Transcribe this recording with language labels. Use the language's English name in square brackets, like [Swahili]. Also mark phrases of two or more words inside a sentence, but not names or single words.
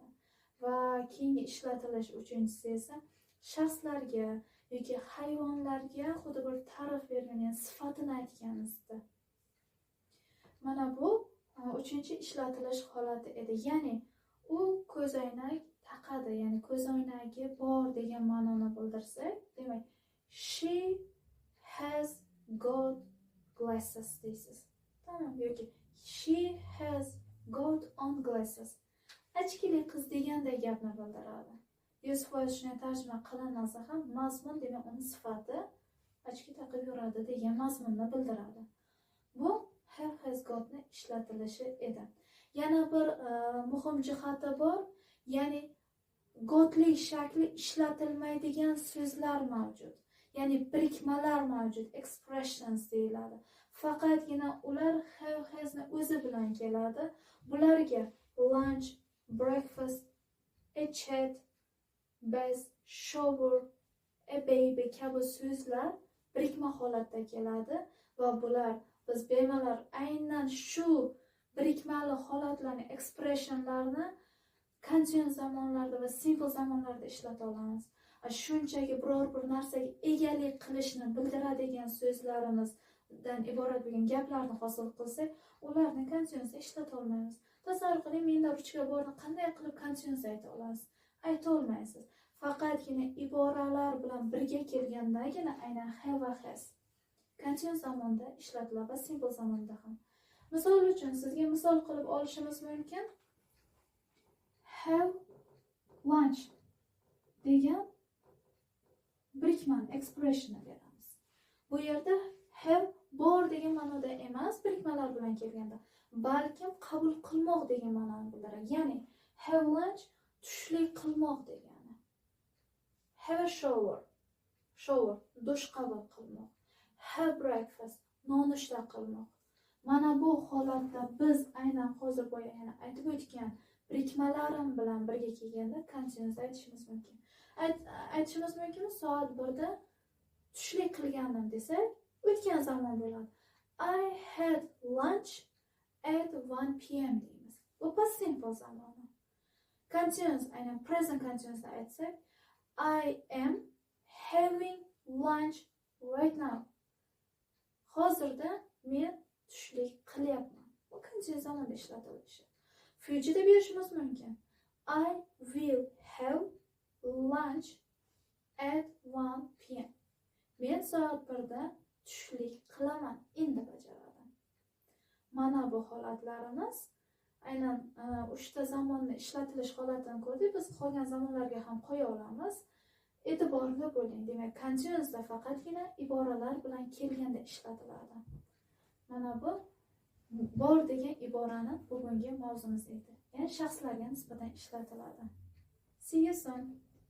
[Uzbek] Va keyingi ishlatilish uchinchisi esa shaxslarga yoki hayvonlarga xuddi bir ta'rif bergan, ya'ni sifatini aytganingizda. Mana bu uchinchi ishlatilish holati edi. Ya'ni u ko'zoynak taqadi, ya'ni ko'zoynagi bor degan ma'noni bildirsak, demak [English] she has got glasses [Uzbek] deysiz. Tamam, yoki [English] she has got on glasses. [Uzbek] Achkili qiz deganday gapni bildiradi. 100% shunday tarjima qilinmasa ham mazmun demak uni sifati achki taqib yuradi degan mazmunni bildiradi. Bu [English] have has gotni [Uzbek] ishlatilishi edi. Yana bir muhim jihati bor, ya'ni gotlik shakli ishlatilmaydigan so'zlar mavjud. Ya'ni birikmalar mavjud, expressions deyiladi. Faqatgina ular [English] have hasni [Uzbek] o'zi bilan keladi. Bularga [English] lunch, breakfast, a chat, bath, shower, a baby [Uzbek] kabi so'zlar birikma holatda keladi va bular biz bemalol aynan shu birikmali holatlarni, expressionlarni continuous zamonlarda va simple zamonlarda ishlata olamiz. Shunchaki biror bir narsaga egalik qilishni bildiradigan so'zlarimizdan iborat bo'lgan gaplarni hosil qilsak, ularni continuousda ishlata olmaymiz. Tasavvur qiling, menda ruchka borni qanday qilib continuous ayta olasiz? Ayta olmaysiz. Faqatgina iboralar bilan birga kelgandagina aynan have va [English] has continuous [Uzbek] zamonda ishlatiladi va simple zamonda ham. Misol uchun sizga misol qilib olishimiz mumkin. [English] Have lunch [Uzbek] degan birikmani expressionni beramiz. Bu yerda have bor degan ma'noda emas, birikmalar bilan kelganda, balkim qabul qilmoq degan ma'noni bildiradi. Ya'ni [English] have lunch [Uzbek] tushlik qilmoq degani. [English] Have a shower, shower [Uzbek] dush qabul qilmoq. [English] Have breakfast [Uzbek] nonushta qilmoq. Mana bu holatda biz aynan hozir boya aytib o'tgan birikmalarim bilan birga kelganda continuous aytishimiz mumkin. Aytishimiz mumkin, soat 1da tushlik qilgandim desak, o'tgan zamon bo'ladi. [English] I had lunch at 1 p.m. deymiz. [Uzbek] Bu [English] past simple [Uzbek] zamoni. Continuous, aynan [English] present continuous [Uzbek] aytsak, [English] I am having lunch right now. [Uzbek] Hozirda men tushlik qilyapman. Bu qancha zamonda ishlatilishi. Future'da berishimiz mumkin. [English] I will have lunch at 1 p.m. [Uzbek] Men soat 1da tushlik qilaman, endi bajaradim. Mana bu holatlarimiz aynan uchta zamonni ishlatilish holatini ko'rdik. Biz qolgan zamonlarga ham qo'ya olamiz. E'tiborli bo'ling. Demak, continuousda faqatgina iboralar bilan kelganda ishlatiladi. Mana bu bor degan iborani bugungi mavzumiz edi. Ya'ni shaxslarga nisbatan ishlatiladi. [English] See you soon.